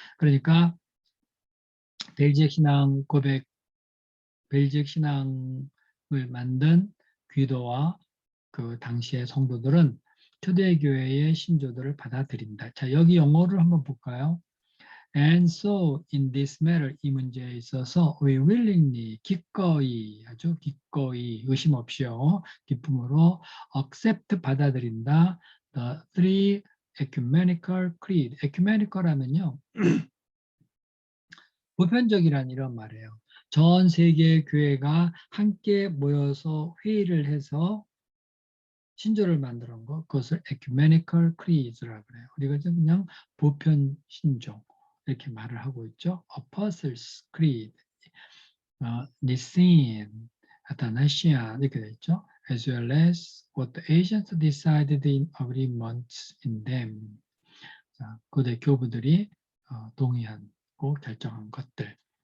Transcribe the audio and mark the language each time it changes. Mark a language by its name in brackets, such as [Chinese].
[Korean] 그러니까 벨지액 신앙 고백, 벨지액 신앙을 만든 귀도와 그 당시의 성도들은 초대교회의 신조들을 받아들인다. 자, 여기 영어를 한번 볼까요? [English] And so in this matter, [Korean] 이 문제에 있어서 [English] we willingly, [Korean] 기꺼이, 아주 기꺼이, 의심 없이요, 기쁨으로 accept, 받아들인다. [English] The three ecumenical creed. [Korean] ecumenical 하면요, 보편적이란 이런 말이에요. 전 세계 교회가 함께 모여서 회의를 해서 신조를 만들어 온 거, 그것을 ecumenical creed라고 그래요. 우리가 그냥 보편 신조 이렇게 말을 하고 있죠. Apostles' Creed, Nicene, Athanasian 이렇게 돼 있죠. [English] As well as what the ancients decided in agreements in them. [Korean] 자, 고대 교부들이 동의하고 결정한 것들.